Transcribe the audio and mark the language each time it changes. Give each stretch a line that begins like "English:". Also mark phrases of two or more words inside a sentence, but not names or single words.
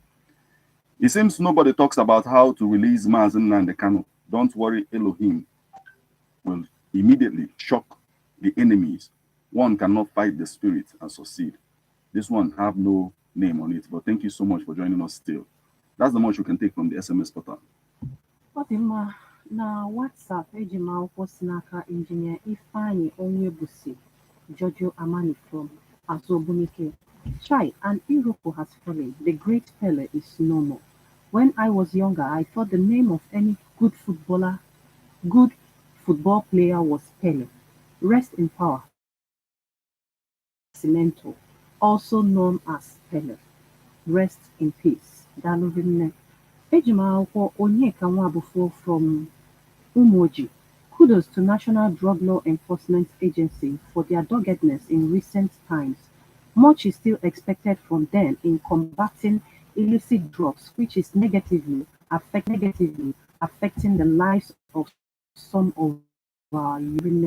English: It seems nobody talks about how to release Mazen and the Kano. Don't worry, Elohim will immediately shock the enemies. One cannot fight the spirit and succeed. This one have no name on it, but thank you so much for joining us still. That's the much you can take from the SMS portal.
Igbo: Odima na WhatsApp ejima akwụkwọ si n'aka Engineer Ifeanyi Onyebusi Jojo Amani from Azobunike.
English: Chai, an Iroko has fallen. The great Pele is no more. When I was younger, I thought the name of any good football player was Pele. Rest in power. Cimento, also known as Pele. Rest in peace.
Igbo: Dalurinne. Ejima akwụkwọ Onyeka Nwabufo from Umoji.
English: Kudos to National Drug Law Enforcement Agency for their doggedness in recent times. Much is still expected from them in combating illicit drugs, which is negatively affecting the lives of some of our urine.